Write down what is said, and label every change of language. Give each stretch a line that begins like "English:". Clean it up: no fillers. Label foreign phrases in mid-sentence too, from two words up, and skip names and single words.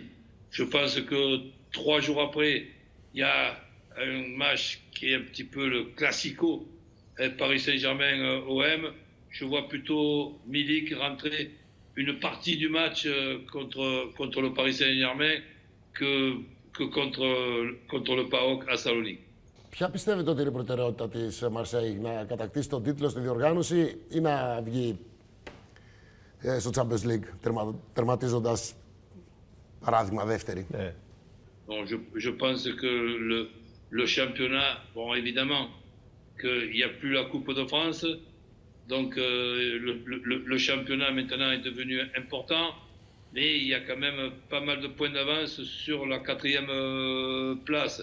French: Je pense que 3 jours après, il y a un match qui est un petit peu le classico, Paris Saint-Germain-OM. Je vois plutôt Milik rentrer une partie du match contre le Paris Saint-Germain que contre le PAOK à Salonique.
Greek: Ποια πιστεύετε ότι είναι η προτεραιότητα της Μαρσέη, να κατακτήσει τον τίτλο στη διοργάνωση ή να βγει στο Champions League, τερματίζοντας παράδειγμα δεύτερη? Ναι.
French: Bon, je pense que le championnat, bon évidemment qu'il n'y a plus la Coupe de France, donc le championnat maintenant est devenu important, mais il y a quand même pas mal de points d'avance sur la 4e place.